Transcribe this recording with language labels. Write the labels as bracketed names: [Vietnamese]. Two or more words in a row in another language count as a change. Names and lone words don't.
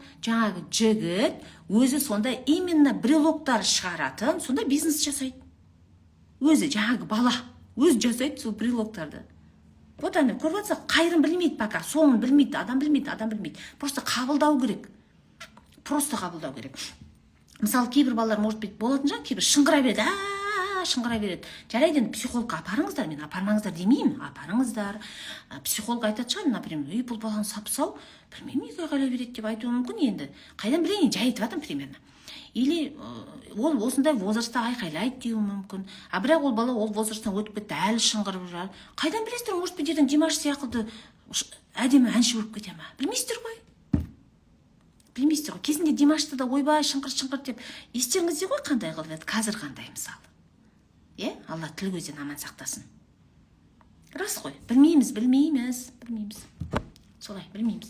[Kazakh] Жаңағы жігіт өзі сонда именно брелогтар шығаратын, сонда бизнес жасайды. Өзі жаңағы бала өзі жасайды сол брелоктарды. Вот ана, көріп жатсақ, қайырын білмейді пока, соңын білмейді, адам білмейді. Просто қабылдау керек. Мысалы, кейбір балалар, [Russian] может быть, [Kazakh] болатын жаңа, кейбір шыңғыра береді. Жарайды, енді психологқа апарыңыздар, мен апармаңыздар демеймін, апарыңыздар. Психолог айтады шығар, например, бұл баланы сапсау, білмеймін, неге айғайлай береді деп айтуы мүмкін енді. Қайдан білейін, жай айтып жатырмын примерно. Или ол осындай возрастта айқайлайды деуі мүмкін. Бірақ ол бала ол возрасттан өтіп кетті, әлі шыңғырып жүр. Қайдан білесіздер, [Russian] может быть, [Kazakh] ертең Димаш сияқты әдемі әнші болып кете ма? Білмейсіздер ғой. Кезінде Димашты да ойбай шыңғыр деп естеріңізде ғой қандай қылып еді, қазір қандай мысалы. Алла тіл көзден аман сақтасын. Рас қой, білмейміз. Солай, білмейміз.